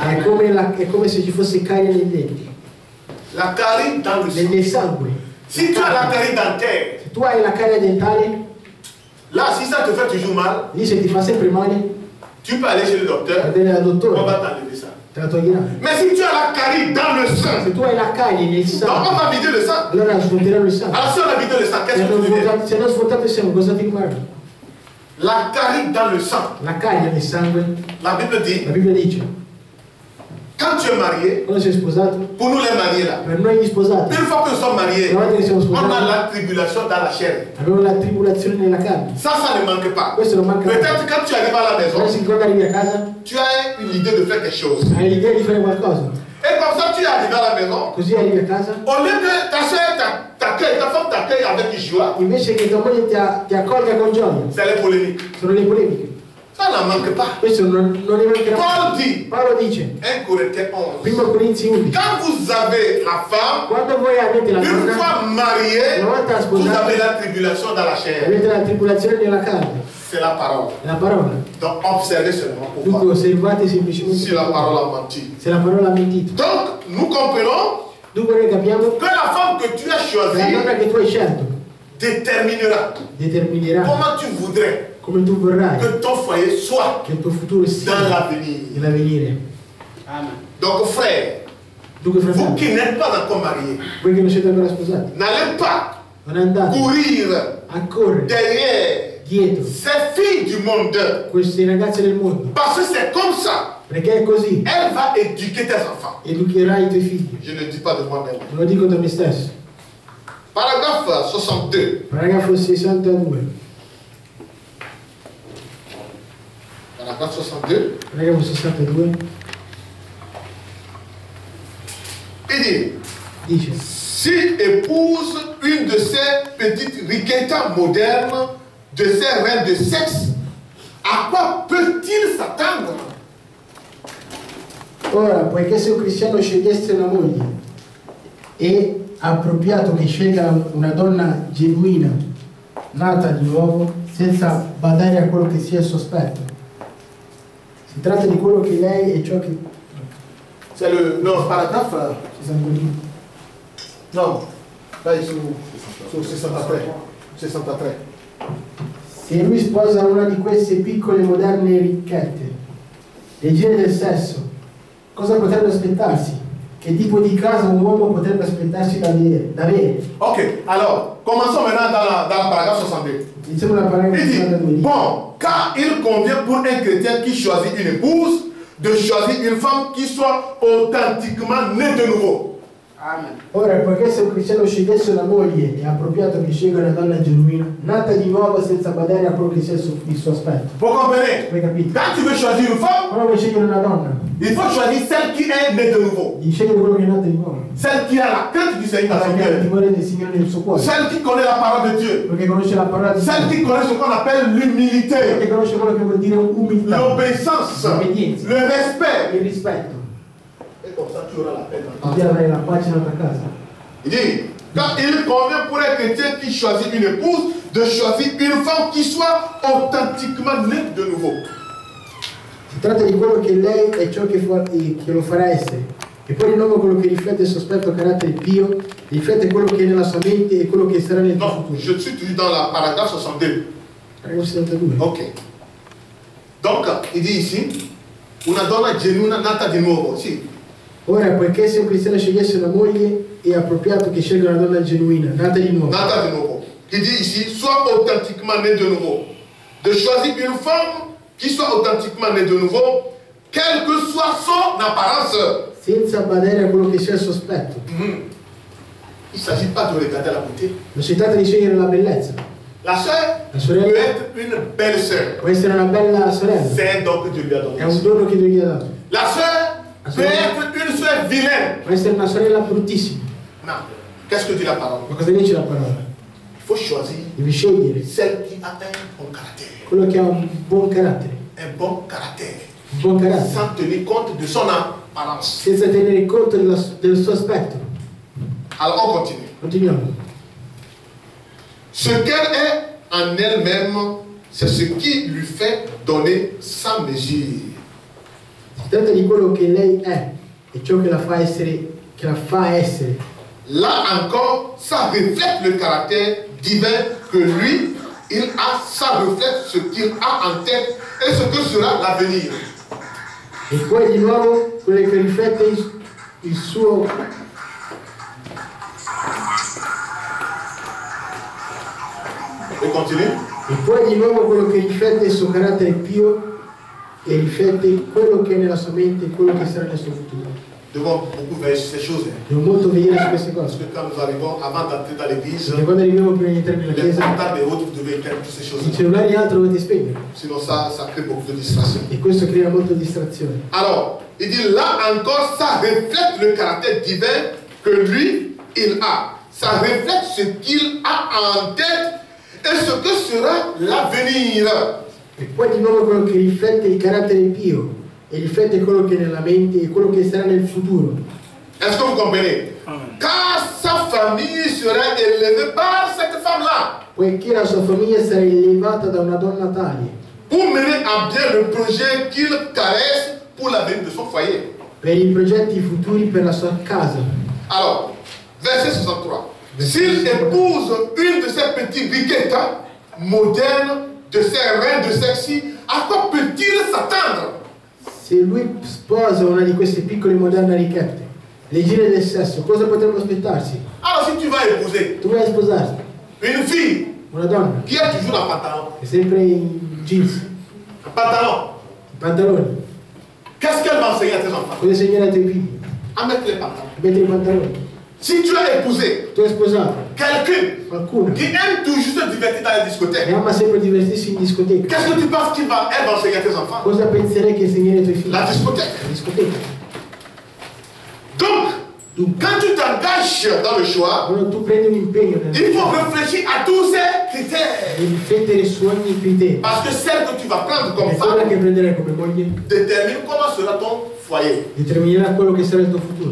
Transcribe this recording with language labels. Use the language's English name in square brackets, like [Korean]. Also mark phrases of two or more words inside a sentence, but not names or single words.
[Italian] è come se ci fosse carie nei denti, [French] La carie dans le sang. [Italian] nel sangue. [French] Si tu as la carie dentaire, [Italian] Se tu hai la carie dentale, [French] là, si ça te fait toujours mal, [Italian] lì se ti fa sempre male, [French] tu peux aller chez le [Italian] va [French] docteur, [Italian] bene dal [French] on [Italian] dottore, [French] va t'enlever ça. [Italian] te la toglierà. [French] Mais si tu as la carie dans le sang, [Italian] Se tu hai la carie nel [French] donc [Italian] sangue, [French] on va vider le sang. [Italian] allora svuoteranno il sangue. [French] Alors si on a vidé le sang, qu'est-ce que tu deviens? [Italian] Se non svuotato il sangue, cosa ti guarda? [French] La carie dans le sang. [Italian] La carie nel sangue, [French] La Bible dit, [Italian] la Bibbia dice, [French] quand tu es marié, [Italian] quando sei sposato, [French] pour nous les mariés là, [Italian] per noi gli sposati, [French] une fois que nous sommes mariés, [Italian] una volta che siamo [French] on a [Italian] sposati, [French] la tribulation dans la chair. [Italian] abbiamo la tribolazione nella carne. [French] Ça ne manque pas. [Italian] Questo non manca mai. [French] Peut-être quand tu arrives à la maison, [Italian] Adesso quando arrivi a casa, [French] tu as une idée de faire quelque chose. [Italian] hai l'idea di fare qualcosa. [French] Et comme ça, tu es arrivé à la maison, [Italian] Così arrivi a casa, [French] au lieu que ta soeur t'accueille, ta femme t'accueille avec joie, [Italian] invece che tua moglie ti accolga con gioia, [French] c'est les polémiques. [Italian] sono le polemiche. [French] Ça n'en manque pas. [Italian] Questo non ne mancherà. [French] Paul dit, [Italian] Paolo dice, [French] 1 Corinthiens 11, [Italian] primo Corinzi 11, [French] quand vous avez la femme, [Italian] quando voi avete la [French] une [Italian] donna, [French] fois mariée, [Italian] una volta [French] vous [Italian] sposati, [French] avez la tribulation dans la chair. [Italian] avete la tribolazione nella carne, [French] C'est la parole. [Italian] è la parola. [French] Donc observez seulement pour [Italian] Dunque [French] voir [Italian] osservate semplicemente [French] si la parole a menti. [Italian] se la parola ha mentito. [French] Donc nous comprenons [Italian] Dunque noi capiamo [French] que la femme que tu as [Italian] che la [French] choisie [Italian] donna che tu hai scelto [French] déterminera [Italian] determinerà [French] comment tu voudrais [Italian] come tu vorrai [French] que ton foyer soit [Italian] che il tuo futuro sia [French] dans l'avenir. [Italian] nell'avvenire. [French] Amen. Donc frère, [Italian] Dunque [French] vous [Italian] fratelli, [French] qui n'êtes pas encore mariés, [Italian] voi che non siete ancora sposati, [French] n'allez pas [Italian] non andate [French] courir [Italian] a correre [French] derrière [Italian] dietro [French] ces filles du monde. [Italian] queste ragazze del mondo, [French] Parce que c'est comme ça. [Italian] perché è così, [French] Elle va éduquer tes enfants. [Italian] educherai i tuoi figli. [French] Je ne dis pas de moi-même. [Italian] Non lo dico da me stesso. [French] Paragraphe 62. [Italian] Paragrafo 62. [French] Paragraphe 62. [Italian] Paragrafo 62 [French] Il dit, [Italian] dice: [French] s'il épouse une de ces petites riquetas modernes, de ces reines de sexe, à quoi peut-il s'attendre? [Italian] Ora, poiché se un cristiano scegliesse una moglie, è appropriato che scelga una donna genuina, nata di nuovo, senza badare a quello che sia il sospetto. Si tratta di quello che lei è ciò che... [French] C'est le non, paragraphe. Non, là il su 63. 63. [Italian] Se lui sposa una di queste piccole moderne ricchette, regine del sesso, cosa potrebbe aspettarsi? che tipo di casa un uomo potrebbe aspettarsi d'avere. [French] Ok, alors, commençons maintenant dans la paragraphe 62. [Italian] Iniziamo la paragrafo [French] Il dit, 62. bon, car il convient pour un chrétien qui choisit une épouse de choisir une femme qui soit authentiquement née de nouveau. Amen. [Italian] Ora, poiché se un cristiano scegliesse una moglie, è appropriato che scelga una donna genuina, nata di nuovo senza badare a quello che sia il suo aspetto. [French] Vous comprenez? [Italian] Hai capito? [French] Quand tu veux choisir une femme, [Italian] Quando vuoi scegliere una donna, [French] il faut choisir celle qui est née de nouveau. [Italian] devi scegliere quello che è nato di nuovo. [French] Celle qui a la crainte du Seigneur dans son [Italian] Perché ha il [French] cœur. [Italian] timore del Signore nel suo cuore. [French] Celle qui connaît la parole de Dieu. [Italian] Perché conosce la parola di [French] Celle [Italian] Dio. [French] qui connaît ce qu'on appelle l'humilité, [Italian] Perché conosce quello che vuol dire umiltà, [French] l'obéissance, [Italian] l'obbedienza, [French] le respect. [Italian] il rispetto. [French] Et comme ça, tu auras la paix dans ta [Italian] Così [French] vie. [Italian] avrai la pace nella tua casa. [French] Il dit, car il convient pour un chrétien qui choisit une épouse de choisir une femme qui soit authentiquement née de nouveau. [Italian] Si tratta di quello che lei è ciò che lo farà essere. E poi di nuovo quello che riflette il suo aspetto carattere pio, riflette quello che è nella sua mente e quello che sarà nel tuo Non, futuro. [French] je suis toujours dans la paragraphe 62. [Italian] Paragrafo 72. [French] Ok. Donc, il dit ici, [Italian] una donna genuina nata di nuovo. Sì. Ora, poiché se un cristiano scegliesse una moglie, è appropriato che scelga una donna genuina, nata di nuovo. Nata di nuovo. [French] Il dit ici, soit authentiquement née de nouveau. De choisir une femme qui soit authentiquement née de nouveau, quelle que soit son apparence. [Italian] Senza badare a quello che sia il suo aspetto. [French] Il ne s'agit pas de regarder la beauté. [Italian] Non si tratta di scegliere la bellezza. [French] La sœur [Italian] La sorella [French] peut être une belle sœur. [Italian] può essere una bella sorella. [French] C'est un don que Dieu lui a [Italian] È [French] donné. [Italian] un dono che Dio gli ha dato. [French] La sœur peut être une sœur vilaine. [Italian] Può essere una sorella bruttissima. [French] Non. Qu'est-ce que dit la parole? [Italian] Ma cosa dice la parola? [French] Il faut choisir [Italian] Devi scegliere [French] celle qui a un bon caractère. [Italian] quello che ha un buon carattere. [French] Un bon caractère. [Italian] Un buon carattere. [French] Sans tenir compte de son apparence. [Italian] Senza tenere conto del suo aspetto. [French] Alors on continue. [Italian] Continuiamo. [French] Ce qu'elle est en elle-même, c'est ce qui lui fait donner sa mesure. [Italian] Si tratta di quello che lei è e ciò che la fa essere. [French] Là encore, ça reflète le caractère divin que lui, il a, ça reflète ce qu'il a en tête et ce que sera l'avenir. [Italian] E poi di nuovo quello che riflette il suo [French] On continue. [Italian] e poi di nuovo quello che riflette il suo carattere pio e riflette quello che è nella sua mente e quello che sarà nel suo futuro. [French] Devons beaucoup veiller sur ces choses. [Italian] Devo molto vedere su queste [French] Parce [Italian] cose. [French] que quand nous arrivons, avant d'entrer dans l'église, [Italian] Perché quando arriviamo prima di entrare nella [French] les [Italian] chiesa, [French] portables et autres, vous devez éteindre toutes ces [Italian] i [French] choses. [Italian] cellulari e altro dovete spegnere. [French] Sinon, ça crée beaucoup de distraction. [Italian] E questo crea molta distrazione. [French] Alors, il dit là encore, ça reflète le caractère divin que lui, il a. Ça reflète ce qu'il a en tête et ce que sera l'avenir. [Italian] E poi di nuovo quello che riflette il carattere pio e riflette quello che è nella mente e quello che sarà nel futuro. [French] Est-ce que vous comprenez? Car sa famille sera élevée par cette femme-là [Italian] Poiché la sua famiglia sarà elevata da una donna tale [French] pour mener à bien le projet qu'il caresse pour l'avenir de son foyer. [Italian] per i progetti futuri per la sua casa. [French] Alors, verset 63. S'il épouse une de ces petites riquettes modernes, de ces reines de sexy, à quoi peut-il s'attendre? [Italian] Se lui sposa una di queste piccole moderne ricchette, regine del sesso, cosa potrebbe aspettarsi? [French] Alors, si tu vas épouser [Italian] Tu vai sposarti [French] une fille [Italian] una donna [French] qui est toujours en pantalon, [Italian] che è sempre in jeans, in pantaloni, [French] qu'est-ce qu'elle va enseigner à tes enfants? [Italian] cosa insegnerà ai tuoi figli? [French] À mettre les pantalons. [Italian] Mettere i pantaloni. [French] Si tu as épousé [Italian] Tu hai sposato [French] quelqu'un [Italian] qualcuno [French] qui aime toujours se divertir dans les discothèques, [Italian] che ama sempre divertirsi in discoteca, [French] qu'est-ce que tu penses qu'elle va enseigner à tes enfants? [Italian] cosa penserei che insegnerei ai tuoi figli? [French] La discothèque. [Italian] La discoteca. [French] Donc, quand tu t'engages dans le choix, [Italian] Quando tu prendi un impegno [French] il faut réfléchir à tous ces critères. [Italian] devi riflettere su ogni criterio. [French] Parce que celle que tu vas prendre comme [Italian] E quella [French] femme [Italian] che prenderai come moglie [French] détermine comment sera ton foyer. [Italian] determinerà quello che sarà il tuo futuro.